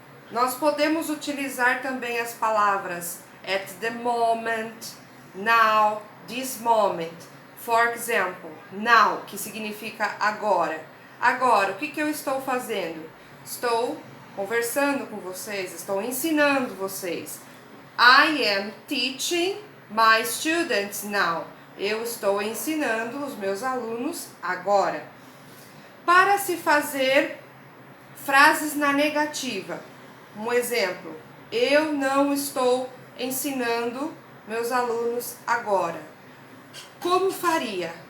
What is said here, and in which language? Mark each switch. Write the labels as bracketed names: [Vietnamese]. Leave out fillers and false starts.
[Portuguese] Nós podemos utilizar também as palavras [English] at the moment, now, this moment. For example, now, [Portuguese] que significa agora. Agora, o que eu estou fazendo? Estou conversando com vocês, estou ensinando vocês. [English] I am teaching my students now. [Portuguese] Eu estou ensinando os meus alunos agora. Para se fazer frases na negativa. Um exemplo, eu não estou ensinando meus alunos agora. Como faria?